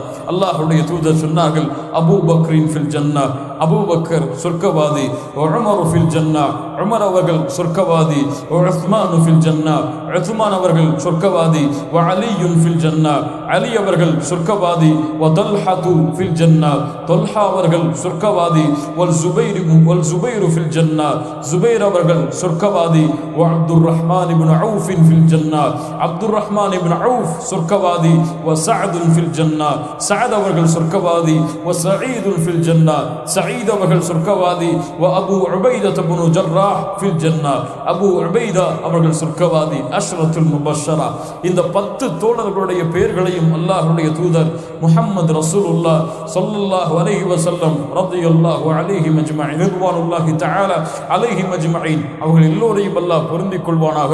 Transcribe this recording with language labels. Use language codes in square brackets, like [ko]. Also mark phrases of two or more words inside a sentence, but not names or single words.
[ta] அல்லாஹ்வுடைய தூதர் சொன்னார்கள், [ar] أبو بكر في الجنة, [ta] அபூபக்கர் சொர்க்கவாதி, [ar] عمر في الجنة, [ta] உமர் அவர்கள் சொர்க்கவாதி, [ar] عثمان في الجنة, [ta] உஸ்மான் அவர்கள் சொர்க்கவாதி, [ar] علي في الجنة, [ta] அலி அவர்கள் சொர்க்கவாதி, [ar] وطلحة في الجنة, [ta] தல்ஹா அவர்கள் சொர்க்கவாதி, [ar] والزبير في الجنة, زبير [ta] அவர்கள் சொர்க்கவாதி, [ar] وعبد الرحمن بن عوف في الجنة, عبد الرحمن بن عوف சொர்க்கவாதி, وسعد في الجنة, سعد [ta] அவர்கள் சொர்க்கவாதி, [ar] وسعيد في الجنة, سعيد [ta] அவர்கள் சொர்க்கவாதி, [ar] وأبو عبيدة بن جراح في الجنة, أبو عبيدة [ta] அவர்கள் சொர்க்கவாதி. [ar] العشرة المبشرة. [ta] இந்த 10 தோழர்களுடைய பெயர்களையும் அல்லாஹ்வுடைய தூதர் முஹம்மது [ar] رسول الله صلى الله عليه وسلم رضي الله عليه أجمعين رضوان الله تعالى عليه أجمعين [ta] அவர்கள் எல்லோரையும் அல்லாஹ் பொருந்திக் கொள்வானாக.